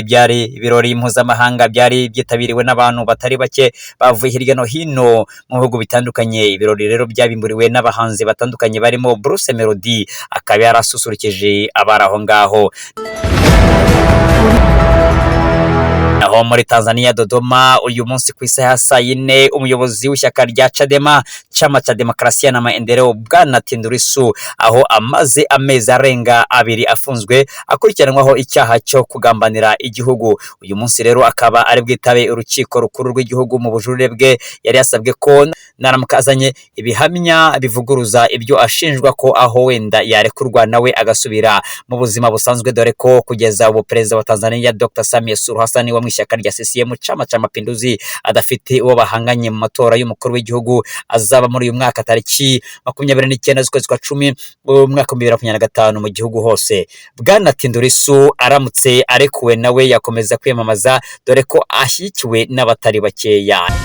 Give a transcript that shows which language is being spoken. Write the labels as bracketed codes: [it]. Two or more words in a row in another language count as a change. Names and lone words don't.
[rw] Byari ibirori mpuzamahanga, byari byitabiriwe n'abantu batari bake bavuye hirya no hino mu bihugu bitandukanye. Ibirori rero byabimburiwe n'abahanzi batandukanye barimo Bruce Melody, akaba yarasusurukije abari aho ngaho. Aho muri Tanzania Dodoma uyu munsi ku isaha ya 4 umuyobozi w'ishyaka rya Chadema, [sw] chama cha demokrasia na maendeleo, [rw] Bwana Tundu Lissu, aho amaze amezi arenga 2 afunzwe akurikiranwaho icyaha cyo kugambanira igihugu. Uyu munsi rero akaba ari bwitabe urukiko rukuru rw'igihugu mu bujurire bwe. Yari yasabwe ko naramukazanye ibihamya bivuguruza ibyo ashinjwa ko aho wenda yarekurwa nawe agasubira mu buzima busanzwe, dore ko kugeza ubu perezida wa Tanzania Dr. Samia Suluhu Hassan wa ishyaka rya CCM [sw] chama cha mapinduzi [rw] adafite uwo bahanganye mu matora y'umukuru w'igihugu azaba muri uyu mwaka tariki 29 z'ukwezi kwa 10 mu mwaka 2025 mu gihugu hose. Bwana Tundu Lissu aramutse arekuwe nawe yakomeza kwiyamamaza, dore ko ashyikiwe n'abatari bakeya.